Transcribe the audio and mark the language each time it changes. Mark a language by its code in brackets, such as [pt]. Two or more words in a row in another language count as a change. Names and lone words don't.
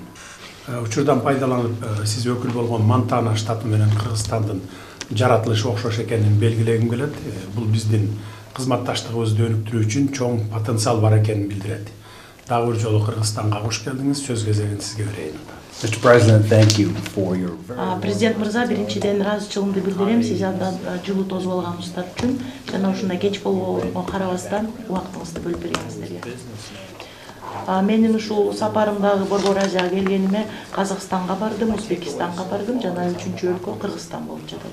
[ky] Учурдан пайдаланып, сиз өкүл болгон Монтана штаты менен Кыргызстандын жаратылышы окшош экенин белгилегим келет. Бул биздин кызматташтыгыбызды өнүктүрүү үчүн чоң потенциал бар экенин билдирет. Дагы бир жолу Кыргызстанга кош келдиңиз. Сөз кезегин сизге берейин. [en] Mr. President, thank you for your [ky] Президент мырза, биринчиден ыраазычылыгымды билдирем. Сиз абдан жылуу тосуп алганыңыздар үчүн жана ушундай кеч болгонго карабастан убактыңызды бөлүп бергениңиздерге. Менин ушул сапарымдагы Борбор Азияга келгениме Казакстанга бардым, Өзбекстанга бардым жана үчүнчү өлкө Кыргызстан болуп жатат.